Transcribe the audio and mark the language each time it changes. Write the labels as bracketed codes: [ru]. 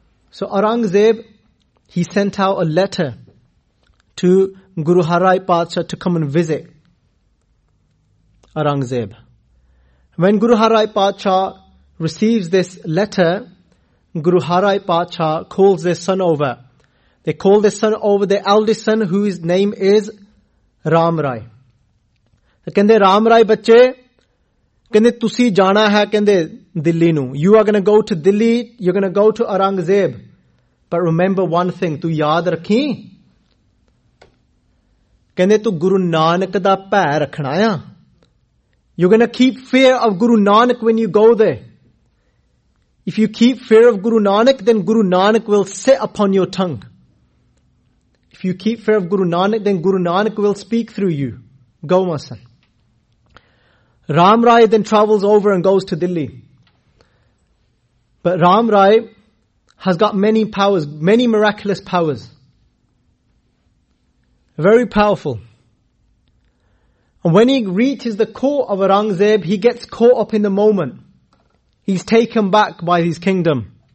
[en] So Aurangzeb, he sent out a letter to Guru Har Rai Padshah to come and visit Aurangzeb. When Guru Har Rai Padshah receives this letter, Guru Har Rai Padshah calls their son over. They call their son over, their eldest son, whose name is Ram Rai. [pa] ਕਹਿੰਦੇ ਰਾਮ ਰਾਏ ਬੱਚੇ ਕਹਿੰਦੇ ਤੁਸੀਂ ਜਾਣਾ ਹੈ ਕਹਿੰਦੇ ਦਿੱਲੀ ਨੂੰ [en] you are going to go to Delhi you are going to go to Aurangzeb ਪਰ remember one thing [pa] ਤੂੰ ਯਾਦ ਰੱਖੀ ਕਹਿੰਦੇ ਤੂੰ ਗੁਰੂ ਨਾਨਕ ਦਾ ਭੈ ਰੱਖਣਾ ਆ [en] You going to keep fear of Guru Nanak when you go there if you keep fear of Guru Nanak then Guru Nanak will sit upon your tongue if you keep fear of Guru Nanak then Guru Nanak will speak through you go ਮਸਨ Ram Rai then travels over and goes to Delhi. But Ram Rai has got many powers, many miraculous powers. Very powerful. And when he reaches the court of Aurangzeb, he gets caught up in the moment. He's taken back by his kingdom.